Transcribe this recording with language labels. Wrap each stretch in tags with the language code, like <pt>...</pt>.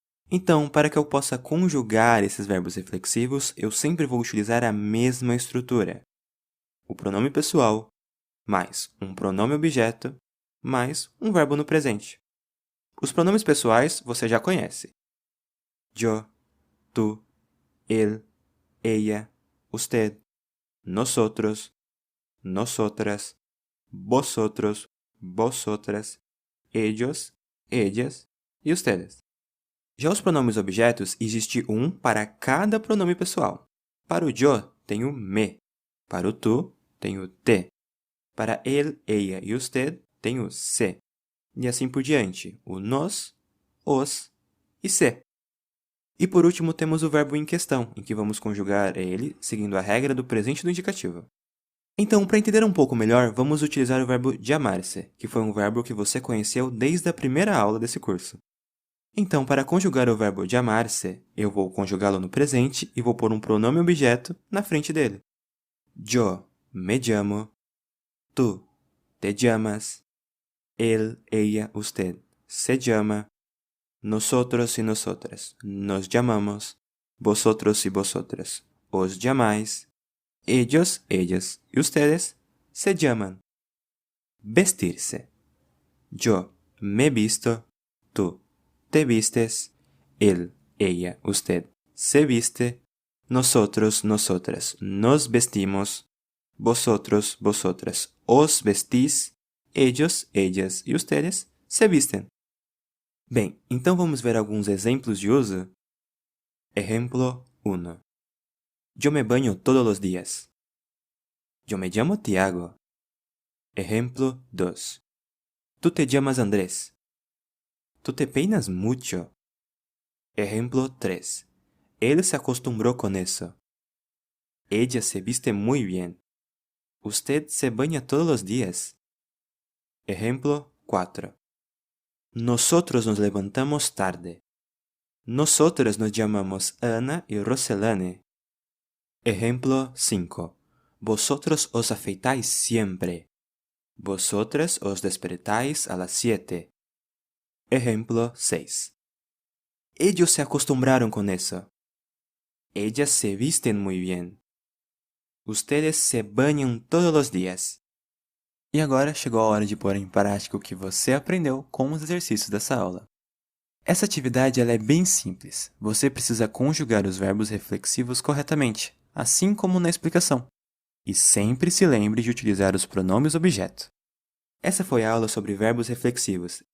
<pt>Então, para que eu possa conjugar esses verbos reflexivos, eu sempre vou utilizar a mesma estrutura. O pronome pessoal, mais um pronome objeto, mais um verbo no presente. Os pronomes pessoais você já conhece.</pt> <es>Yo, tú, él, ella, usted, nosotros, nosotras, vosotros, vosotras, ellos, ellas e ustedes.</es> <pt>Já os pronomes objetos, existe um para cada pronome pessoal. Para o yo, tem o me. Para o tu, tem o te. Para ele, ella e usted, tem o se. E assim por diante, o nos, os e se. E por último, temos o verbo em questão, em que vamos conjugar ele seguindo a regra do presente do indicativo. Então, para entender um pouco melhor, vamos utilizar o verbo llamar-se, que foi um verbo que você conheceu desde a primeira aula desse curso. Então, para conjugar o verbo llamar-se, eu vou conjugá-lo no presente e vou pôr um pronome objeto na frente dele.</pt> <es>Yo me llamo, tú te llamas, él, ella, usted se llama, nosotros y nosotras nos llamamos, vosotros y vosotras os llamáis, ellos, ellas y ustedes se llaman. Vestirse. Yo me visto, tú te vistes, él, ella, usted se viste, nosotros, nosotras nos vestimos, vosotros, vosotras os vestís, ellos, ellas e ustedes se visten.</es> <pt>Bem, então vamos ver alguns exemplos de uso?</pt> <es>Ejemplo 1. Yo me baño todos los días. Yo me llamo Tiago. Ejemplo 2. Tú te llamas Andrés. Tú te peinas mucho. Ejemplo 3. Él se acostumbró con eso. Ella se viste muy bien. Usted se baña todos los días. Ejemplo 4. Nosotros nos levantamos tarde. Nosotras nos llamamos Ana y Roselane. Ejemplo 5. Vosotros os afeitáis siempre. Vosotras os despertáis a las 7. Ejemplo 6. Ellos se acostumbraron con eso. Ellas se visten muy bien. Ustedes se bañan todos los días.</es> <pt>E agora chegou a hora de pôr em prática o que você aprendeu com os exercícios dessa aula. Essa atividade ela é bem simples. Você precisa conjugar os verbos reflexivos corretamente, assim como na explicação. E sempre se lembre de utilizar os pronomes objeto. Essa foi a aula sobre verbos reflexivos.</pt>